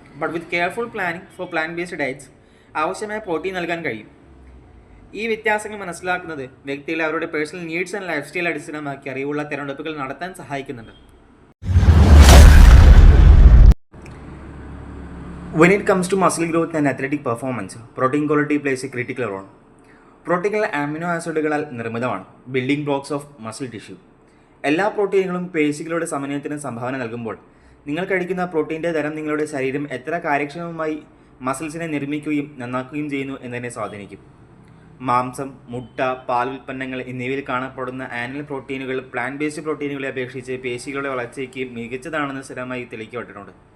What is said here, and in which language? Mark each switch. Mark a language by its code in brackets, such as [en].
[en] but with careful planning for plant based diets [ml] ആവശ്യമായ protein നൽകാൻ കഴിയും. ഈ വ്യത്യാസങ്ങൾ മനസ്സിലാക്കുന്നത് വ്യക്തികളെ അവരുടെ [en] personal needs and life style [ml] അടിസ്ഥാനമാക്കി അറിവുള്ള തിരഞ്ഞെടുപ്പുകൾ നടത്താൻ സഹായിക്കുന്നുണ്ട്. [en] When it comes to muscle growth and athletic performance, protein quality plays a critical role. [ml] പ്രോട്ടീനുകൾ amino ആസിഡുകളാൽ നിർമ്മിതമാണ്, [en] Building blocks of muscle tissue. [ml] എല്ലാ പ്രോട്ടീനുകളും പേശികളുടെ സമന്വയത്തിന് സംഭാവന നൽകുമ്പോൾ നിങ്ങൾ കഴിക്കുന്ന പ്രോട്ടീൻ്റെ തരം നിങ്ങളുടെ ശരീരം എത്ര കാര്യക്ഷമമായി മസിൽസിനെ നിർമ്മിക്കുകയും നന്നാക്കുകയും ചെയ്യുന്നു എന്നതിനെ സ്വാധീനിക്കും. മാംസം, മുട്ട, പാൽ ഉൽപ്പന്നങ്ങൾ എന്നിവയിൽ കാണപ്പെടുന്ന ആനിമൽ പ്രോട്ടീനുകൾ പ്ലാന്റ് ബേസ്ഡ് പ്രോട്ടീനുകളെ അപേക്ഷിച്ച് പേശികളുടെ വളർച്ചയ്ക്ക് മികച്ചതാണെന്ന് സ്ഥിരമായി തെളിയിക്കപ്പെട്ടിട്ടുണ്ട്.